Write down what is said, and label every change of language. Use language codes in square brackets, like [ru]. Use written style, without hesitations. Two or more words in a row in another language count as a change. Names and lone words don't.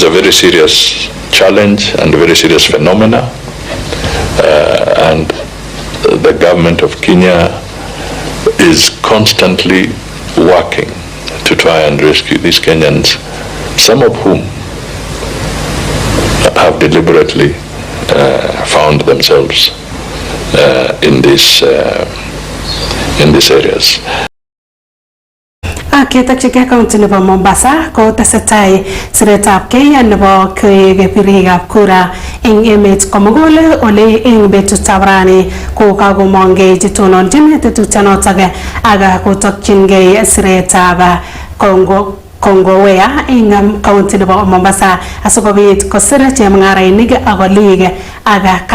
[en] a very serious challenge and a very serious phenomena, and the government of Kenya is constantly working to try and rescue these Kenyans, some of whom have deliberately found themselves in these areas. [kln] Ketokchigei county nebo Mombasa ko tesetai siretab kei nebo birikab kura eng emet komugul ole eng betutab rani ko kakomongei chetononjin tetutyonotok ak kotokchingei siretab Kongowea eng county nebo Mombasa asikobit kosir chemung'arainik ak olik ak